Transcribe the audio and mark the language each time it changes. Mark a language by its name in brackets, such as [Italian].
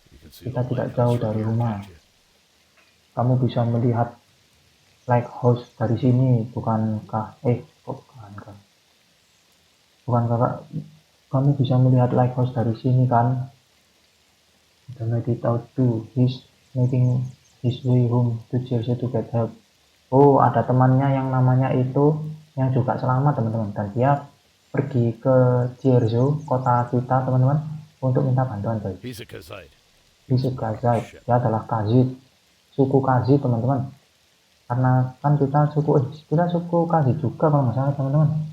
[Indonesian] Kita tidak jauh dari rumah. Kamu bisa melihat lighthouse dari sini, bukankah? Bukankah? Bukankah kamu bisa melihat lighthouse dari sini kan? [English] The medic out too. He's making his way home to Jersey to get help. [Indonesian] Oh, ada temannya yang namanya itu yang juga selamat, teman-teman, dan dia pergi ke Jersey, kota kita, teman-teman, untuk minta bantuan, coy. [English] He's a Kazite. [Indonesian] Dia adalah Kazit, suku Kazit, teman-teman. Karena kan kita suku Kazit juga kalau nggak salah, teman-teman.